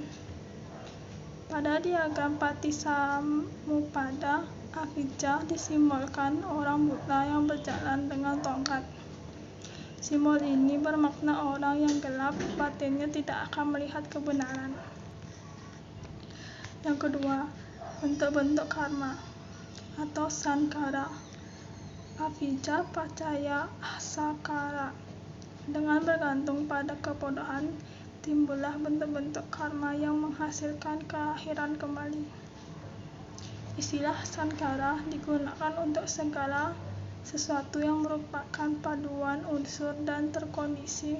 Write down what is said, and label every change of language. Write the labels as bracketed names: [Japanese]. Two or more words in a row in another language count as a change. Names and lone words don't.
[Indonesian] Pada diagram Paticcasamuppada, avijja disimbolkan orang buta yang berjalan dengan tongkat. Simbol ini bermakna orang yang gelap batinnya tidak akan melihat kebenaran. Yang kedua, bentuk-bentuk karma atau sankhara. [Pali] Avijja pacaya sankhara. [Indonesian] Dengan bergantung pada kebodohan, timbullah bentuk-bentuk karma yang menghasilkan kelahiran kembali. Istilah sankhara digunakan untuk segala sesuatu yang merupakan paduan unsur dan terkondisi.